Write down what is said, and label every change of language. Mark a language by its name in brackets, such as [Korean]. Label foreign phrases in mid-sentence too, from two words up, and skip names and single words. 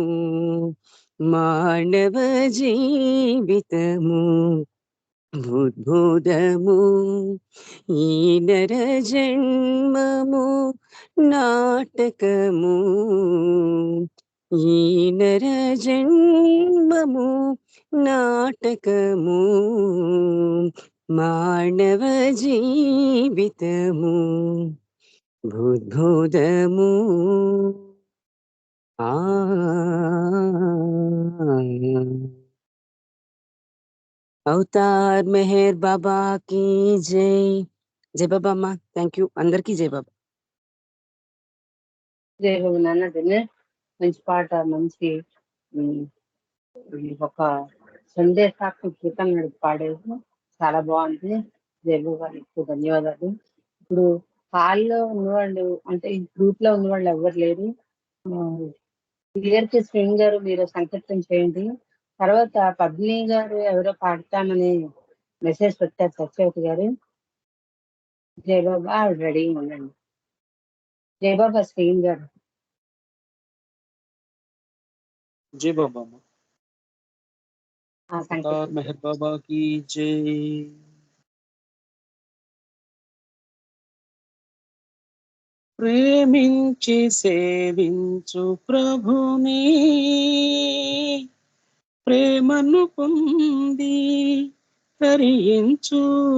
[Telugu] మానవ జీవితము బుద్భుతము ఈ నర జన్మము నాటకము. ఈ నర జన్మము నాటకము. మానవ జీవితము బుద్భుతము. అవతార్ మెహర్ బాబా की జై. జై బాబా అమ్మ. [English] thank you. [Telugu] అందరికీ జై బాబా. జై బాబు నాన్న దినేష్. మంచి పాట, మంచి ఒక సందేశాత్మక గీతం నడిపి పాడేది చాలా బాగుంది. జై బాబు గారికి ధన్యవాదాలు. ఇప్పుడు హాల్లో ఉన్నవాళ్ళు అంటే ఈ గ్రూప్ లో ఉన్నవాళ్ళు ఎవరు లేరు. క్లియర్ కి శ్రీని గారు మీరు సంకీర్తన చేయండి. తర్వాత పద్మిని గారు ఎవరో పాడతామని మెసేజ్ పెట్టారు సత్యవతి గారు. జయబాబా రెడీ ఉండండి. జయబాబా శ్రీని గారు. [Hindi] जय बाबा [Telugu] సంకీర్తన [Hindi] मेहर बाबा की जय. [Telugu] ప్రేమించి సేవించు ప్రభుని ప్రేమను పొంది తరించు.